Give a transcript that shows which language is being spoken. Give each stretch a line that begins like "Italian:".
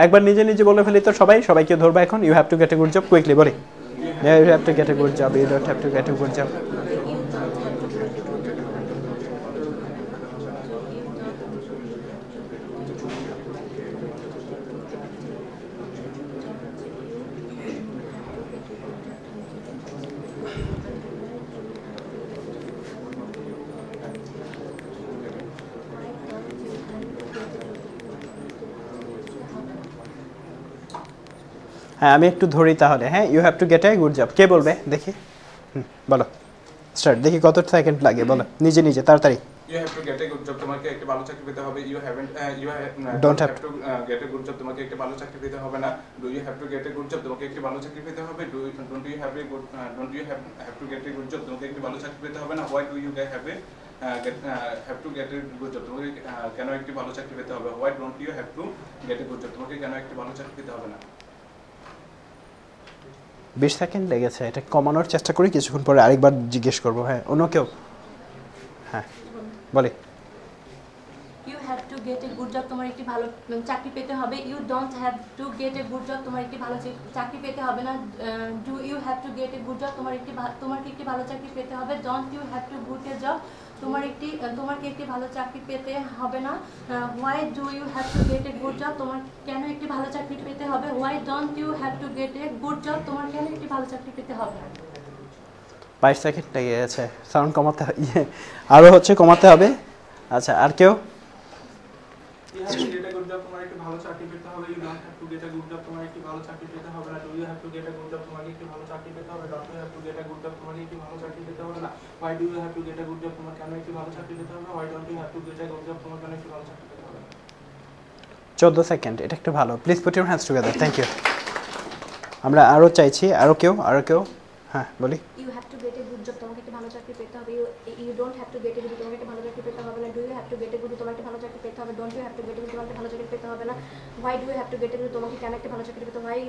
Bangla: একবার নিজে নিজে বলে ফেলি তো সবাইকে ধরবা এখন।
English: You have to get a good job quickly
Bangla: বলি।
English: Yeah, you have to get a good job. You don't have to get a good job.
Bangla: হ্যাঁ আমি একটু ধরি তাহলে। হ্যাঁ
English: you have to get a good job,
Bangla: কে বলবে দেখি? বলো স্টার্ট, দেখি কত সেকেন্ড লাগে, বলো নিজে নিজে তাড়াতাড়ি।
English: You have to get a good job,
Bangla: তোমাকে একটা ভালো চাকরি পেতে হবে।
English: You don't have to get a good job,
Bangla: তোমাকে একটা ভালো চাকরি পেতে হবে না।
English: Do you have to get a good job,
Bangla: তোমাকে একটা ভালো চাকরি পেতে হবে।
English: Don't you have to get a good job,
Bangla: তোমাকে একটা ভালো চাকরি পেতে হবে না।
English: Why do you have to get a good job,
Bangla: তোমাকে কেন একটা ভালো চাকরি পেতে হবে।
English: Why don't you have to get a good job,
Bangla: তোমাকে কেন একটা ভালো চাকরি পেতে হবে না। 20 সেকেন্ড লেগেছে, এটা কমানোর চেষ্টা করি, কিছুক্ষণ পরে আরেকবার জিজ্ঞেস করব। হ্যাঁ অন্য কেউ? হ্যাঁ বলে
English: you have to get a good job,
Bangla: তোমার একটি ভালো চাকরি পেতে হবে।
English: you don't have to get a good job,
Bangla: তোমার একটি ভালো চাকরি পেতে হবে না।
English: do you have to get a good job,
Bangla: তোমাকে একটি ভালো চাকরি পেতে হবে।
English: don't you have to good a job,
Bangla: তোমাকে একটি ভালো চাকরি পেতে হবে না।
English: why do you have to get a good job,
Bangla: তোমার কেন একটি ভালো চাকরি পেতে হবে।
English: why don't you have to get a good job,
Bangla: তোমার কেন একটি ভালো চাকরি পেতে হবে না। 22 সেকেন্ড লেগে গেছে, সাউন্ড কমাতে আরো হচ্ছে কমাতে হবে। আচ্ছা আর কেউ?
English: You have to get a good job,
Bangla: তোমার একটি ভালো চাকরি পেতে হবে।
English: You don't have to get a good job,
Bangla: তোমার একটি ভালো চাকরি পেতে হবে না।
English: Do you have to get a good job,
Bangla: তোমাকে একটি ভালো চাকরি পেতে হবে।
English: Don't you have to get a good job,
Bangla: তোমাকে একটি ভালো চাকরি পেতে হবে না।
English: Why do you have to get a good job,
Bangla: তোমার কেন একটি ভালো চাকরি পেতে হবে।
English: Why don't you have to get a good job,
Bangla: তোমার কেন একটি ভালো চাকরি পেতে হবে। 14 সেকেন্ড, এটা একটু ভালো।
English: Please put your hands together, thank you.
Bangla: আমরা আরো চাইছি, আরো কেউ? হ্যাঁ বলি।
English: you have to get a good job,
Bangla: তোমাকে একটা ভালো চাকরি পেতে হবে।
English: you don't have to get a good,
Bangla: তোমাকে একটা ভালো চাকরি পেতে হবে না।
English: do you have to get a good,
Bangla: তোমাকে একটা ভালো চাকরি পেতে হবে।
English: don't you have to get a good,
Bangla: তোমাকে ভালো চাকরি পেতে হবে না।
English: why do you have to get a good,
Bangla: তোমাকে কেন একটা ভালো চাকরি পেতে হবে।